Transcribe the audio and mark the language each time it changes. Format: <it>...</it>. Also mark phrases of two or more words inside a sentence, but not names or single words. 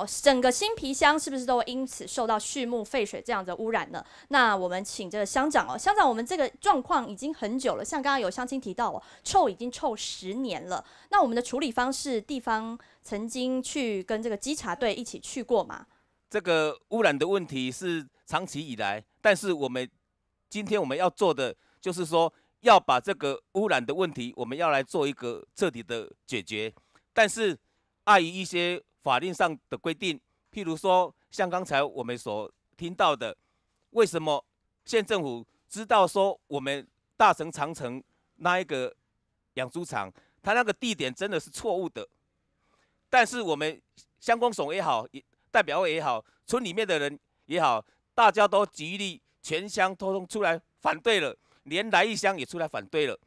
<zh>整個新皮鄉是不是都因此受到畜牧廢水這樣的污染呢？那我們請這個鄉長哦，鄉長，我們這個狀況已經很久了，像剛剛有鄉親提到哦，臭已經臭10年了。那我們的處理方式，地方曾經去跟這個稽查隊一起去過嗎？這個污染的問題是長期以來，但是今天我們要做的就是说要把这个污染的问题，我们要来做一个彻底的解决。但是碍于一些法令上的规定，譬如说像刚才我们所听到的，为什么县政府知道说我们大城长城那一个养猪场，它那个地点真的是错误的，但是我们乡公所也好，代表会也好，村里面的人也好，大家都极力全乡通通出来反对了，连来义乡也出来反对了。</zh>